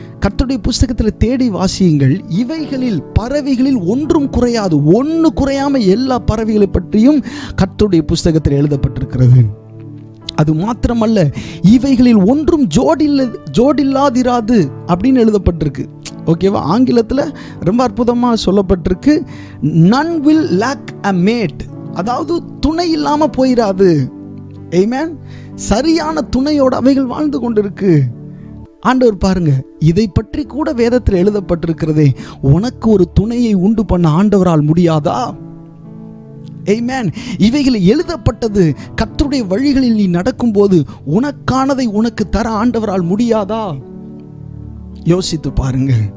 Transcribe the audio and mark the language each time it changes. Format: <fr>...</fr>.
<ta>கர்த்தருடைய புஸ்தகத்தில் தேடி வாசியுங்கள், இவைகளில் பறவைகளில் ஒன்றும் குறையாது. ஒன்று குறையாம எல்லா பறவைகளை பற்றியும் கர்த்தருடைய புஸ்தகத்தில் எழுதப்பட்டிருக்கிறது. அது மாத்திரமல்ல, இவைகளில் ஒன்றும் ஜோடில்லாதிராது அப்படின்னு எழுதப்பட்டிருக்கு. ஓகேவா? ஆங்கிலத்தில் ரொம்ப அற்புதமாக சொல்லப்பட்டிருக்கு,</ta> <en>none will lack a mate.</en> <ta>அதாவது துணை இல்லாமல் போயிடாது. ஆமென். சரியான துணையோட அவைகள் வாழ்ந்து கொண்டிருக்கு. ஆண்டவர் பாருங்க, இதை பற்றி கூட வேதத்தில் எழுதப்பட்டிருக்கிறதே. உனக்கு ஒரு துணையை உண்டு பண்ண ஆண்டவரால் முடியாதா? ஆமென். இவைகள் எழுதப்பட்டது. கர்த்தருடைய வழிகளில் நீ நடக்கும்போது உனக்கானதை உனக்கு தர ஆண்டவரால் முடியாதா? யோசித்து பாருங்க.</ta>